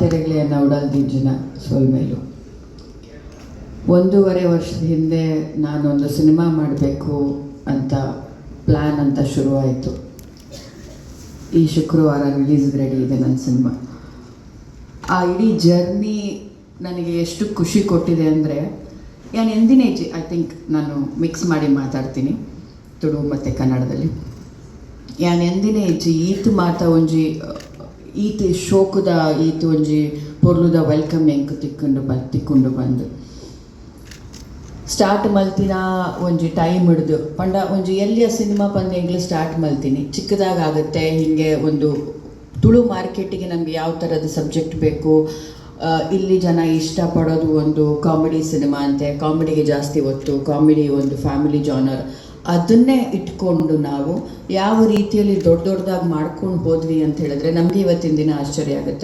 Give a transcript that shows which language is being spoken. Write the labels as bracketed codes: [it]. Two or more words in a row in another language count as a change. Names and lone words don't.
[tcy] ಮಾತೆರೆಗ್ಲಿಯ ನವಡಲ್ ದಿಜ್ಜಿನ ಸೋಲ್ಮೇಲು [kn] 1.5 ವರ್ಷದ ಹಿಂದೆ ನಾನೊಂದು ಸಿನಿಮಾ ಮಾಡಬೇಕು ಅಂತ ಪ್ಲ್ಯಾನ್ ಅಂತ ಶುರುವಾಯಿತು. ಈ ಶುಕ್ರವಾರ ರಿಲೀಸ್ಗೆ ರೆಡಿ ಇದೆ ನನ್ನ ಸಿನಿಮಾ. ಆ ಇಡೀ ಜರ್ನಿ ನನಗೆ ಎಷ್ಟು ಖುಷಿ ಕೊಟ್ಟಿದೆ ಅಂದರೆ, [tcy] ಯಾನ್ ಎಂದಿನೇಜಿ [en] I think [kn] ನಾನು ಮಿಕ್ಸ್ ಮಾಡಿ ಮಾತಾಡ್ತೀನಿ ತುಳು ಮತ್ತು ಕನ್ನಡದಲ್ಲಿ. [tcy] ಯಾನ್ ಎಂದಿನೇಜಿ ಈತ್ ಮಾತ ಒಂಜಿ ಈತ್ ಶೋಕದ ಈತ್ ಒಂಜಿ ಪೊರ್ಲುದ ವೆಲ್ಕಮಿಂಗ್ ತಿಕ್ಕೊಂಡು ಬಂದು ಸ್ಟಾರ್ಟ್ ಮಲ್ತಿನ ಒಂಜಿ ಟೈಮ್ ಹಿಡ್ದು ಪಂಡ ಒಂಜಿ ಎಲ್ಲಿಯ ಸಿನಿಮಾ ಬಂದು ಸ್ಟಾರ್ಟ್ ಮಲ್ತೀನಿ. [kn] ಚಿಕ್ಕದಾಗುತ್ತೆ ಹೀಗೆ ಒಂದು ತುಳು ಮಾರ್ಕೆಟಿಗೆ ನಮಗೆ ಯಾವ ಥರದ ಸಬ್ಜೆಕ್ಟ್ ಬೇಕು, ಇಲ್ಲಿ ಜನ ಇಷ್ಟಪಡೋದು ಒಂದು ಕಾಮಿಡಿ ಸಿನಿಮಾ ಅಂತೆ, ಕಾಮಿಡಿಗೆ ಜಾಸ್ತಿ ಒತ್ತು, ಕಾಮಿಡಿ ಒಂದು [en] family genre, [kn] ಅದನ್ನೇ ಇಟ್ಕೊಂಡು ನಾವು ಯಾವ ರೀತಿಯಲ್ಲಿ ದೊಡ್ಡದಾಗಿ ಮಾಡ್ಕೊಂಡು ಹೋದ್ವಿ ಅಂತ ಹೇಳಿದ್ರೆ ನಮಗೆ ಇವತ್ತಿನ ದಿನ ಆಶ್ಚರ್ಯ ಆಗುತ್ತೆ.